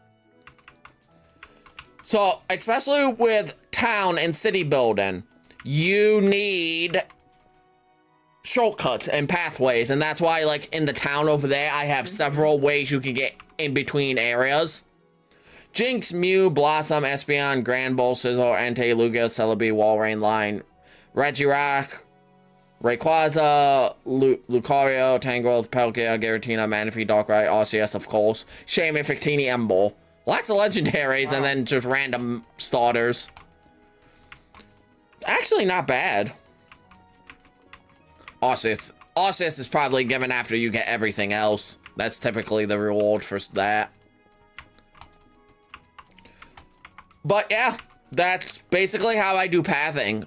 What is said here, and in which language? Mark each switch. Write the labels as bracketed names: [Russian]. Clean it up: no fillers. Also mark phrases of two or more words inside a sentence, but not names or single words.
[English] So, especially with town and city building, you need shortcuts and pathways, and that's why, like, in the town over there, I have several ways you can get in between areas. Jinx, Mew, Blossom, Espeon, Grand Bull, Sizzle, Entei, Lugia, Celebi, Walrein, Line, Regirock, Rayquaza, Lucario, Tangrowth, Palkia, Giratina, Manaphy, Darkrai, Arceus, of course, Shaman, Victini, Embolt. Lots of legendaries, and then just random starters. Actually, not bad. Arceus is probably given after you get everything else. That's typically the reward for that. But yeah, that's basically how I do pathing.